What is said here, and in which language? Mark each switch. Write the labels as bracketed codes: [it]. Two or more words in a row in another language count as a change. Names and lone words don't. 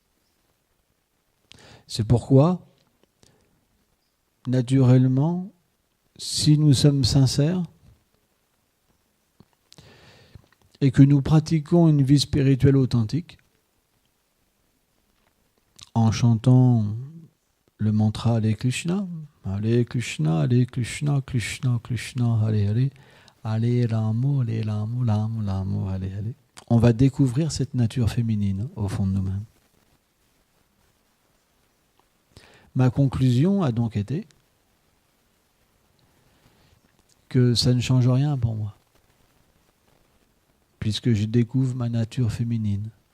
[fr] C'est pourquoi, naturellement, si nous sommes sincères et que nous pratiquons une vie spirituelle authentique, en chantant le mantra [sa] हरे कृष्ण, हरे कृष्ण, कृष्ण कृष्ण, हरे हरे, हरे राम, हरे राम, राम राम, हरे हरे, [fr] on va découvrir cette nature féminine au fond de nous-mêmes. Ma conclusion a donc été que ça ne change rien pour moi, puisque je découvre ma nature féminine.